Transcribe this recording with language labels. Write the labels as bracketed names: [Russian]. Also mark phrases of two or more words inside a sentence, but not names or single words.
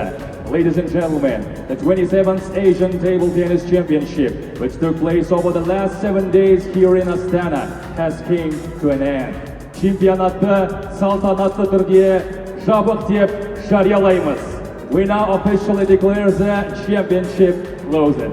[English] Ladies and gentlemen, the 27th Asian Table Tennis Championship, which took place over the last 7 days here in Astana, has came to an end. [Kazakh] Чемпионатты салтанатты түрде жабық деп жариялаймыз. [English] We now officially declare the championship closed.